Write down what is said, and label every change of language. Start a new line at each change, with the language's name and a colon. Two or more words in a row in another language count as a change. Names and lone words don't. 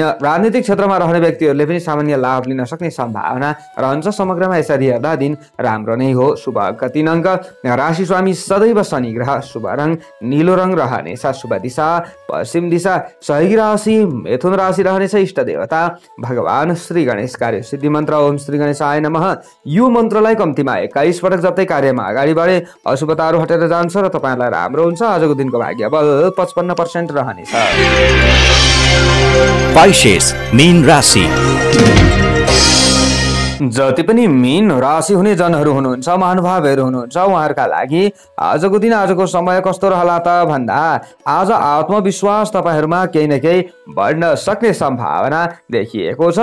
Nepali: राजनीतिक क्षेत्रमा रहने व्यक्तिहरूले पनि सामान्य लाभ लिन सक्ने सम्भावना रहन्छ। समग्रमा यसरी हेर्दा दिन राम्रो नै हो। शुभ अङ्क 3 अङ्क, राशि स्वामी सदैव शनि ग्रह, शुभ रङ नीलो रङ रहनेछ, शुभ दिशा पश्चिम दिशा, सहयोगी राशि मिथुन राशि रहनेछ, इष्ट देवता भगवान श्री गणेश, कार्य सिद्धि मन्त्र
Sanskrit: ओम श्री गणेशाय नमः।
Nepali: यो मन्त्रलाई कम्तीमा 21 पटक जप्दै कार्यमा अगाडि बढे अशुभताहरू हटेर जान्छ र तपाईँलाई राम्रो हुन्छ। आजको दिनको भाग्य बल 55% रहनेछ। पाइसेस मीन राशि। जति पनि मीन राशि हुने जनहरू हुनुहुन्छ, महानुभावहरू हुनुहुन्छ, उहाँहरूका लागि आजको दिन आजको समय कस्तो रहला त भन्दा आज आत्मविश्वास तपाईँहरूमा केही न केही बढ्न सक्ने सम्भावना देखिएको छ।